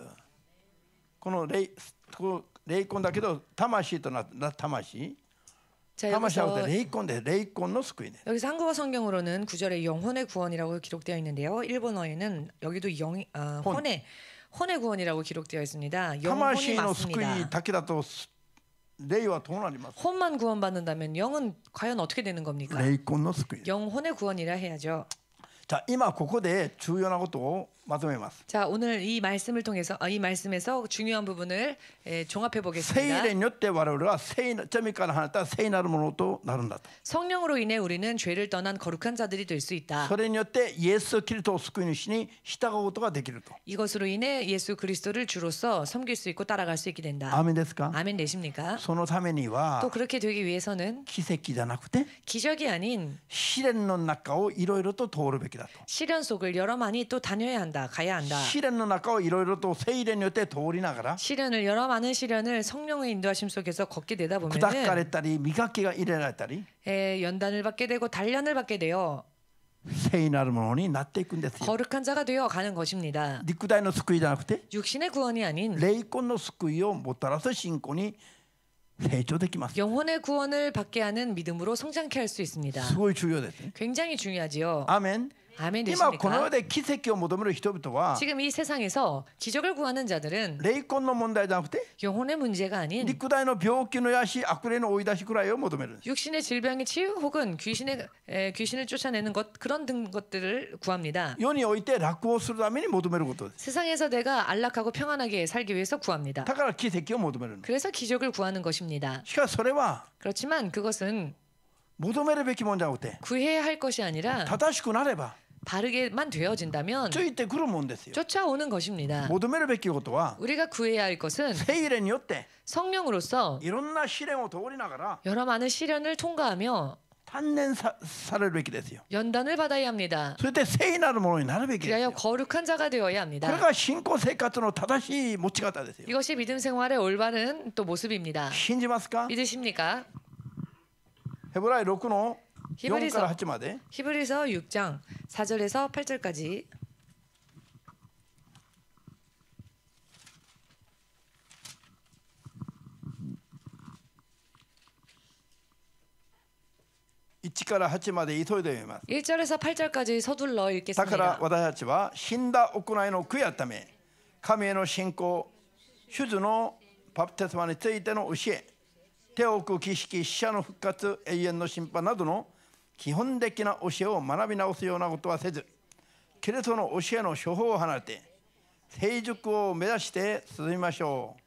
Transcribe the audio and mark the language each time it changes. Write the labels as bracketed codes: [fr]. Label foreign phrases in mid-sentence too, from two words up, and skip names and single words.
[ja] この霊魂だけど魂となった魂 [ko] 자, [ja] 魂は霊魂で霊魂の救いです。 [ko] 여기서 한국어 성경으로는 9절에 영혼의 구원이라고 기록되어 있는데요. 일본어에는 여기도 혼의 구원이라고 기록되어 있습니다. 영혼이 [ja] 魂の救い [ko] 맞습니다. [ja] だけだと霊はどうなりますか？ [ko] 혼만 구원받는다면 영은 과연 어떻게 되는 겁니까? [ja] 霊魂の救いです。 [ko] 영혼의 구원이라 해야죠. [ja] じゃあ今ここで重要なことをまとめます。 [ko] 자, 오늘 이 말씀을 통해서 이 말씀에서 중요한 부분을 종합해 [ja] 聖 [ko] 보겠습니다. [ja] 霊によって我々は罪から離れた聖なるものとなるんだと。 [ko] 성령으로 인해 우리는 죄를 떠난 거룩한 자들이 될 수 있다. [ja] それによってイエス・キリストを救い主に従うことができると。 [ko] 이것으로 인해 예수 그리스도를 주로서 섬길 수 있고 따라갈 수 있게 된다. [ja] アーメンですか？ [ko] 아멘 되십니까? [ja] そのためには [ko] 또 그렇게 되기 위해서는 [ja] 奇跡じゃなくて [ko] 기적이 아닌 [ja] 試練の中をいろいろと通るべきだと。 [ko] 시련 속을 여러 많이 또 다녀야 한다. 가야 한다. [ja] 試練の中をいろいろと聖霊によって通りながら [ko] 시련을 여러 많은 시련을 성령의 인도하심 속에서 걷게 되다 [ja] 砕かれ [ko] 보면은 [ja] たり磨きが入れられたり [ko] 연단을 받게 되고 단련을 받게 되어 [ja] 聖なるものになっていくんですよ。 [ko] 거룩한 자가 되어 가는 것입니다. [ja] 肉体の救いじゃなくて [ko] 육신의 구원이 아닌 [ja] 霊魂の救いをもたらす信仰に成長できます。 [ko] 영혼의 구원을 받게 하는 믿음으로 성장케 할 수 있습니다. [ja] すごい重要ですね。 [ko] 굉장히 중요하지요. [ja] アーメン。 [ko] 아멘 [ja] 今この世 [ko] 되십니까? [ja] で奇跡を求める人々は [ko] 지금 이 세상에서 기적을 구하는 자들은 [ja] 霊魂の問題じゃなくて [ko] 영혼의 문제가 아닌 [ja] 肉体の病気の癒し悪霊の追い出しくらいを求めるんです。 [ko] 육신의 질병의 치유 혹은 귀신을 쫓아내는 것 그런 등 것들을 구합니다. [ja] 世において楽をするために求めることです。 [ko] 세상에서 내가 안락하고 평안하게 살기 위해서 구합니다. [ja] だから奇跡を求めるんです。 [ko] 그래서 기적을 구하는 것입니다. [ja] しかしそれは [ko] 그렇지만 그것은 [ja] 求めるべきもんじゃなくて [ko] 구해야 할 것이 아니라 [ja] 正しくなれば [ko] 바르게만 되어진다면 [ja] ついてくるもんですよ。 [ko] 쫓아오는 것입니다. [ja] 求めるべきことは [ko] 우리가 구해야 할 것은 [ja] 聖霊によって [ko] 성령으로서 [ja] いろんな試練を通りながら [ko] 여러 많은 시련을 통과하며 [ja] 鍛錬されるべきですよ。 [ko] 연단을 받아야 합니다. [ja] それで聖なるものになるべきです [ko] 그리하여 [ja] よ。 [ko] 거룩한 자가 되어야 [ja] これ [ko] 합니다. [ja] が信仰生活の正しい持ち方ですよ。 [ko] 이것이 믿음 생활의 올바른 또 모습입니다. [ja] 信じますか？ [ko] 믿으십니까? [ja] ヘブライ6の4 [ko] 히브리서 [ja] から8まで [ko] 히브리서 6장 4절에서 8절까지 [ja] 1 から8まで急いで読みます。 [ko] 1절에서 8절까지 서둘러 [ja] だから [ko] 읽겠습니다. [ja] 私たちは死んだ行いの悔やため、神への信仰、主図のバプテスマについての教え、手を置く儀式、死者の復活、永遠の審判などの基本的な教えを学び直すようなことはせず、キリストの教えの処方を離れて成熟を目指して進みましょう。